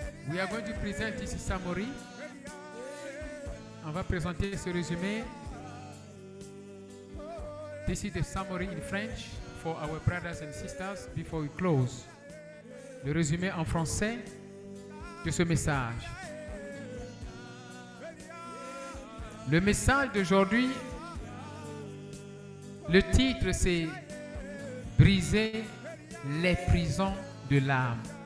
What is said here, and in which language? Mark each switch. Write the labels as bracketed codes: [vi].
[en] We are going to present this summary. [fr] On va présenter ce résumé. [en] This is the summary in French for our brothers and sisters before we close. [fr] Le résumé en français de ce message. Le message d'aujourd'hui, le titre c'est Briser les prisons de l'âme.